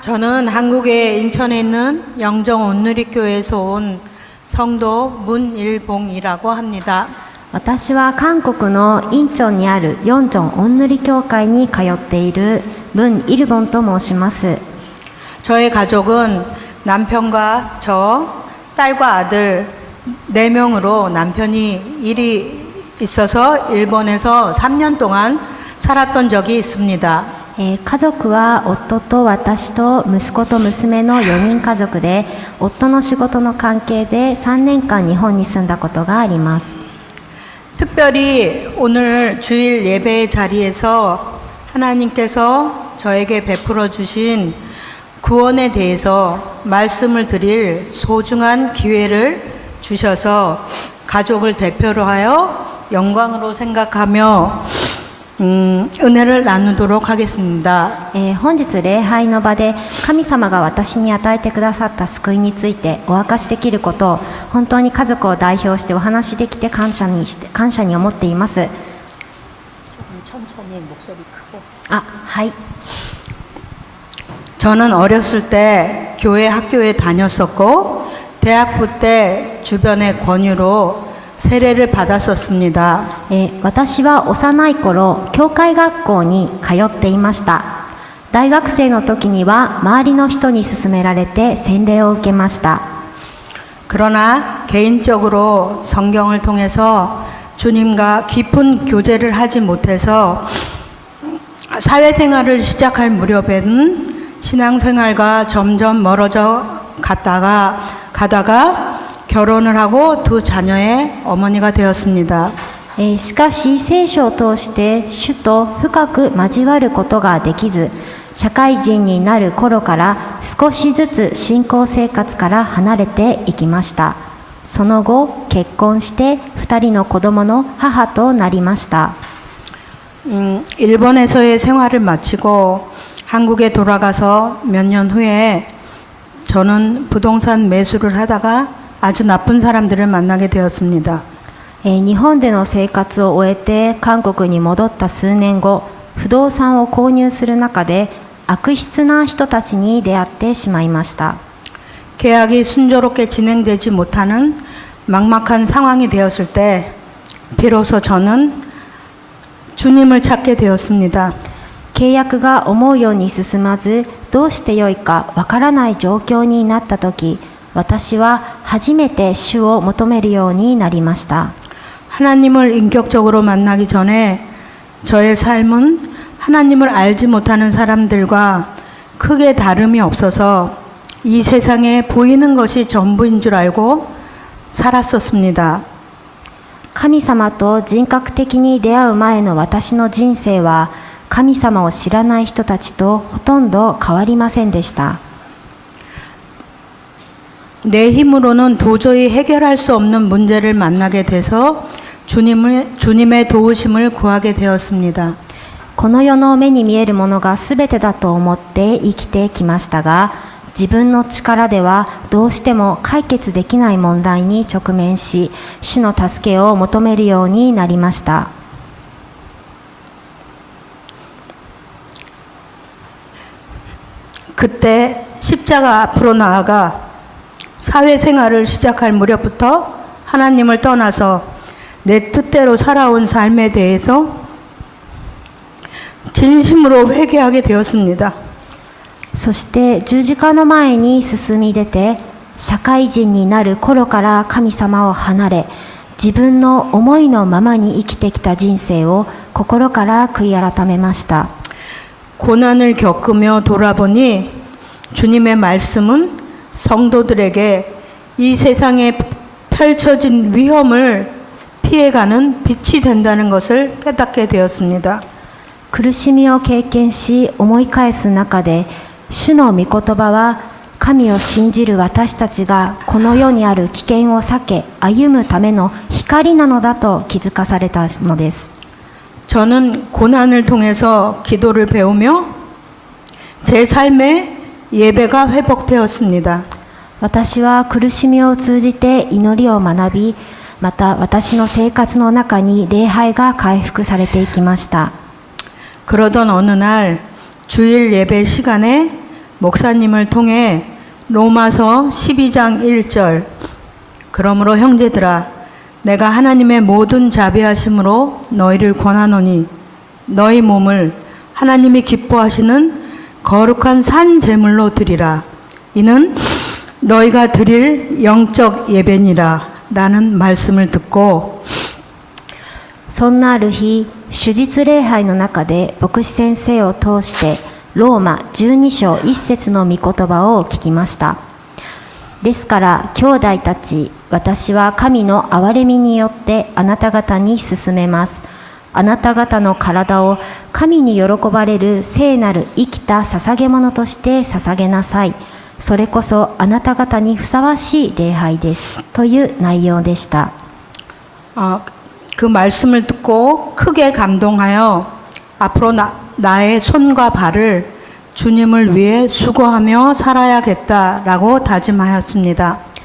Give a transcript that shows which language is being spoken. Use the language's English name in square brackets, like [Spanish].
[Korean] 저는 한국의 인천에 있는 영정 온누리교회에서 온 성도 문일봉이라고 합니다. [Japanese] 私は韓国のインチョンにあるヨンチョンおんぬり教会に通っているムン・イルボンと申します。 [Korean] 저의 가족은 남편과 저, 딸과 아들 4명으로 남편이 일이 있어서 일본에서 3년 동안 살았던 적이 있습니다. [Japanese] 家族は夫と私と息子と娘の4人家族で、夫の仕事の関係で3年間日本に住んだことがあります。 [Korean] 특별히 오늘 주일 예배 자리에서 하나님께서 저에게 베풀어 주신 구원에 대해서 말씀을 드릴 소중한 기회를 주셔서 가족을 대표로 하여 영광으로 생각하며 은혜를 나누도록 하겠습니다. [Japanese] 本日礼拝の場で神様が私に与えてくださった救いについてお明かしできることを本当に家族を代表してお話しできて感謝に思っています。はい。 [Korean] 저는 어렸을 때 교회 학교에 다녔었고 대학부 때 주변의 권유로 세례를 받았었습니다. [Japanese] 私は幼い頃教会学校に通っていました。大学生の時には周りの人に勧められて洗礼を受けました。 [Korean] 그러나 개인적으로 성경을 통해서 주님과 깊은 교제를 하지 못해서 사회생활을 시작할 무렵에는 신앙생활과 점점 멀어져 가다가 결혼을 하고 두 자녀의 어머니가 되었습니다. [Japanese] しかし聖書を通して主と深く交わることができず、社会人になる頃から少しずつ信仰生活から離れていきました。その後結婚して2人の子供の母となりました。 [Korean] 일본에서의 생활을 마치고 한국에 돌아가서 몇 년 후에 저는 부동산 매수를 하다가 아주 나쁜 사람들을 만나게 되었습니다. [Japanese] 日本での生活を終えて韓国に戻った数年後、不動産を購入する中で悪質な人たちに出会ってしまいました。 [Korean] 계약이 순조롭게 진행되지 못하는 막막한 상황이 되었을 때 비로소 저는 주님을 찾게 되었습니다. [Japanese] 契約が思うように進まず、どうしてよいかわからない状況になった時、私は初めて主を求めるようになりました。 [Korean] 하나님을 인격적으로 만나기 전에 저의 삶은 하나님을 알지 못하는 사람들과 크게 다름이 없어서 이 세상에 보이는 것이 전부인 줄 알고 살았었습니다. [Japanese] 神様と人格的に出会う前の私の人生は、神様を知らない人たちとほとんど変わりませんでした。 [Korean] 내 힘으로는 도저히 해결할 수 없는 문제를 만나게 돼서 주님의 도우심을 구하게 되었습니다. [Japanese] この世の目に見えるものが全てだと思って生きてきましたが、自分の力ではどうしても解決できない問題に直面し、主の助けを求めるようになりました。 [Korean] 그때 십자가 앞으로 나아가 사회생활을 시작할 무렵부터 하나님을 떠나서 내 뜻대로 살아온 삶에 대해서 진심으로 회개하게 되었습니다. [Japanese] そして十字架の前に進み出て、社会人になる頃から神様を離れ、自分の思いのままに生きてきた人生を心から悔い改めました。 [Korean] 고난을 겪으며 돌아보니 주님의 말씀은 성도들에게 이 세상에 펼쳐진 위험을 피해가는 빛이 된다는 것을 깨닫게 되었습니다. [Japanese] 苦しみを経験し思い返す中で、主の御言葉は神を信じる私たちがこの世にある危険を避け歩むための光なのだと気づかされたのです。 [Korean] 저는 고난을 통해서 기도를 배우며 제 삶의 예배가 회복되었습니다. [Japanese] 私は苦しみを通じて祈りを学び、また私の生活の中に礼拝が回復されていきました。 [Korean] 그러던 어느 날 주일 예배 시간에 목사님을 통해 로마서 12장 1절 그러므로 형제들아 내가 하나님의 모든 자비하심으로 너희를 권하노니 너희 몸을 하나님이 기뻐하시는 거룩한 산 제물로 드리라. 이는 너희가 드릴 영적 예배니라. 라는 말씀을 듣고 [Japanese] そんなある日、主日礼拝の中で牧師先生を通してローマ12章1節の御言葉を聞きました。ですから兄弟たち、私は神の憐れみによってあなた方に勧めます。あなた方の体を神に喜ばれる聖なる生きた捧げ物として捧げなさい。それこそあなた方にふさわしい礼拝です。という内容でした。 [Korean] 그 말씀을 듣고 크게 감동하여 앞으로 나의 손과 발을 주님을 위해 수고하며 살아야겠다라고 다짐하였습니다.